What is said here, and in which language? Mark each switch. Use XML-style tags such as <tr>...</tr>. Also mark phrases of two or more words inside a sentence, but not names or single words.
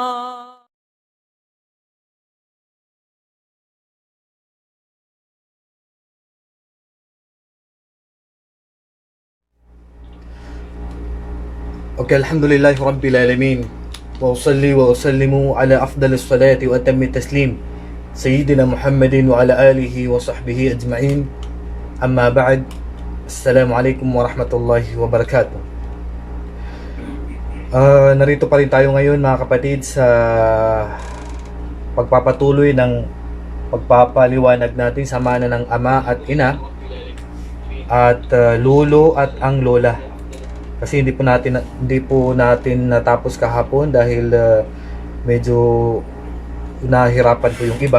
<ar>Okay, الحمد لله رب العالمين. وأصلي وأسلم على أفضل الصلاة وأتم التسليم سيدنا محمد وعلى آله وصحبه أجمعين. أما بعد. السلام عليكم ورحمة الله وبركاته.</ar> <tl>Narito pa rin tayo ngayon mga kapatid sa pagpapatuloy ng pagpapaliwanag natin sa mana ng ama at ina at lolo at ang lola. Kasi hindi po natin natapos kahapon dahil medyo nahirapan po yung iba.</tl>